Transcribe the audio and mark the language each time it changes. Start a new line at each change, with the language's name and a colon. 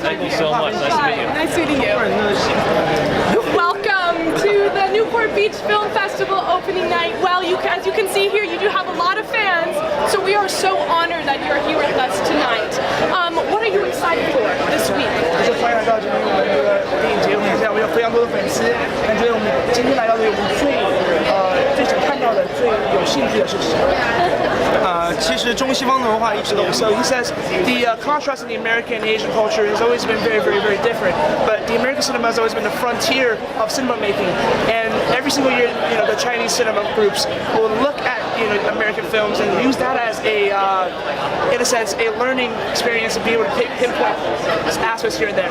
English: Thank you so much. Nice to meet you. Nice meeting you. Welcome to the Newport Beach Film Festival opening night. Well, as you can see here, you do have a lot of fans, so we are so honored that you're here with us tonight. What are you excited for this week?
Chinese: 欢迎来到这个电影节，我们现在有非常多的粉丝，感觉我们今天来到这里，我们最想看到的、最有兴趣的是什么？其实中西方的文化一直都。
English: So he says the contrast in the American and Asian culture has always been very, very, very different. But the American cinema has always been the frontier of cinema making, and every single year, the Chinese cinema groups will look at American films and use that as in a sense, a learning experience to be able to pinpoint aspects here and there.